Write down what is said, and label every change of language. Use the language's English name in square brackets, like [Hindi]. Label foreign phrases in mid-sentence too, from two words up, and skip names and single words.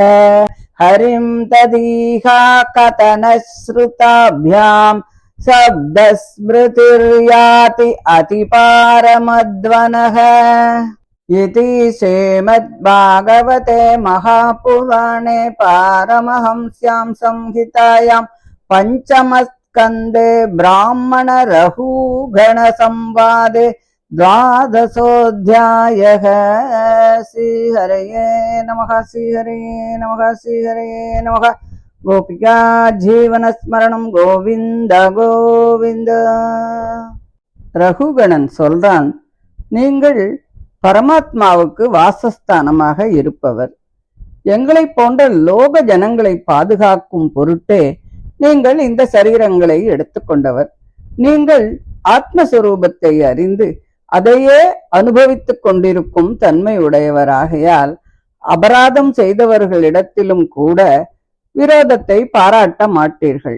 [Sanskrit] हरिं तदीहा कथनश्रुताभ्याम् शब्दस्मृतिर्याति अतिपारमध्वनः इति श्रीमद्भागवते महापुराणे पारमहंस्यां संहितायां पञ्चमस्कन्धे ब्राह्मणरघुगणसंवादे द्वादशोऽध्यायः। श्रीहरये नमः श्रीहरये नमः श्रीहरये नमः। गोपिका जीवनस्मरणं गोविंद गोविंद। [Tamil] ரகுகணன் சொல்றான், நீங்கள் பரமாத்மாவுக்கு வாசஸ்தானமாக இருப்பவர். எங்களை போன்ற லோக ஜனங்களை பாதுகாக்கும் பொருட்டே நீங்கள் இந்த சரீரங்களை எடுத்துக்கொண்டவர். நீங்கள் ஆத்மஸ்வரூபத்தை அறிந்து அதையே அனுபவித்துக் கொண்டிருக்கும் தன்மை உடையவராகையால் அபராதம் செய்தவர்களிடத்திலும் கூட விரோதத்தை பாராட்ட மாட்டீர்கள்.